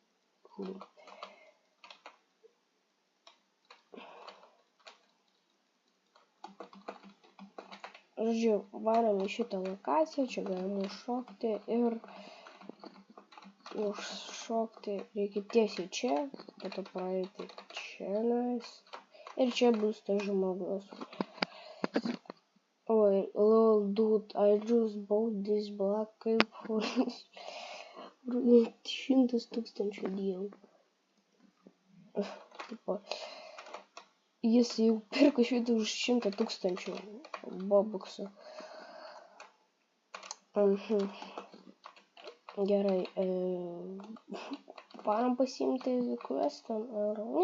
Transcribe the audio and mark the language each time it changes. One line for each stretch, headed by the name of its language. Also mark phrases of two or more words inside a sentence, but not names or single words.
Lithuanian: Žodžiu, varom į šitą lokaciją, čia galima užšokti ir užšokti reikia tiesiai čia, po to praeiti čia nais. Ir čia bus tas žmogus. Oi,
English: lol, dude, I just bought this Black Cape for 100 000 deal.
Lithuanian: Tipo, jis jau pirko šitą už 100 000 bobuksų. Gerai. Varom pasiimti questą, ar ne?